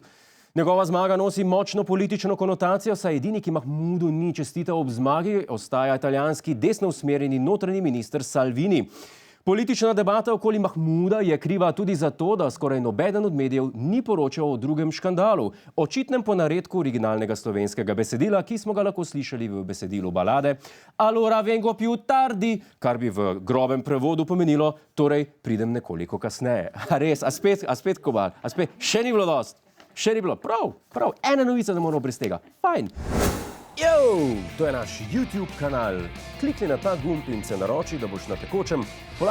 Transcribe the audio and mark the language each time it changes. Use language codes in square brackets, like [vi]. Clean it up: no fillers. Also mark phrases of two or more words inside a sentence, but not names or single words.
[sl] Njegova zmaga nosi močno politično konotacijo, saj edini, ki Mahmudu ni čestital ob zmagi, ostaja italijanski desno usmerjeni notranji minister Salvini. Politična debata okoli Mahmuda je kriva tudi zato, da skoraj nobeden od medijev ni poročal o drugem škandalu, očitnem ponaredku originalnega slovenskega besedila, ki smo ga lahko slišali v besedilu balade Allora vengo più tardi, kar bi v grobem prevodu pomenilo, torej pridem nekoliko kasneje. A res, a spet Kobal, še ni bilo dost. Še ni bilo. Prav. Ena novica, da moramo brez tega. Fajn. To je naš YouTube kanal. Klikni na ta gumb in se naroči, da boš na tekočem.